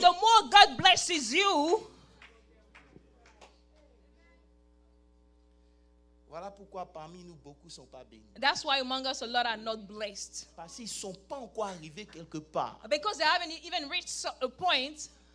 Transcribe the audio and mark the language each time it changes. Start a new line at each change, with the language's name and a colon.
English: the more God blesses you,
French: voilà pourquoi parmi nous beaucoup ne sont pas bénis.
English: that's why among us a lot are not blessed.
French: Parce qu'ils ne sont pas encore arrivés quelque part.
English: Because they haven't even reached a point